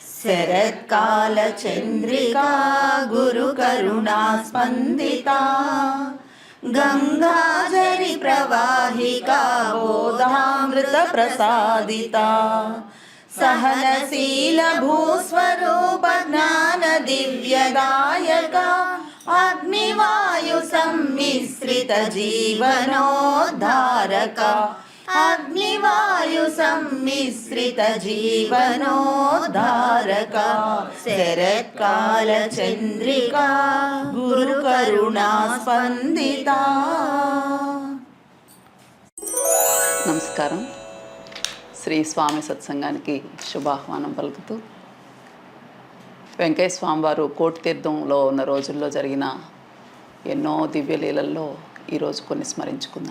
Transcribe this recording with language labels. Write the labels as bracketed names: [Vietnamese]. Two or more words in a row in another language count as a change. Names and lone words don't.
[Sanskrit] శరత్కాలచంద్రికా గురుకరుణాస్పందితా గంగాజరి ప్రవాహికా బోధామృతప్రసాదితా सहनशील भूस्वरूप ज्ञान दिव्यदायका अग्निवायु सम्मिश्रित जीवनोद्धारका अग्निवायु सम्मिश्रित जीवनोद्धारका शरत्काल चंद्रिका गुरुकरुणा स्पंदिता। [Telugu] నమస్కారం. శ్రీ స్వామి సత్సంగానికి శుభాహ్వానం పలుకుతూ వెంకయ్య స్వామివారు కోటి తీర్థంలో ఉన్న రోజుల్లో జరిగిన ఎన్నో దివ్యలీలల్లో ఈరోజు కొన్ని స్మరించుకుందాం.